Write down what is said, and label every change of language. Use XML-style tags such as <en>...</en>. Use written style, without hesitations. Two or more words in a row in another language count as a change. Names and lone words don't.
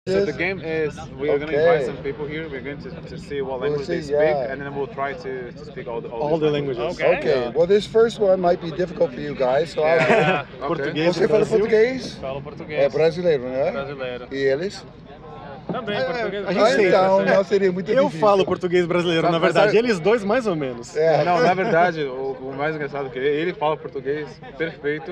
<en>So Yes. the game is we are going to invite some people here. We're going to see what We'll language they see, speak, yeah. and then we'll try to speak all All these the languages. languages. Okay. Well, this first one might be difficult for you guys, so I'll do. Yeah. Okay.</en> <pt>Português Você do fala Brasil. português? Falo É português. brasileiro, né? Brasileiro. E eles? Também português. a gente Ah, sei. então, não seria muito Eu difícil. falo português brasileiro, na Mas verdade. sabe- Eles dois, mais ou menos. É. Não, na verdade, o mais engraçado é que ele fala português perfeito.</pt>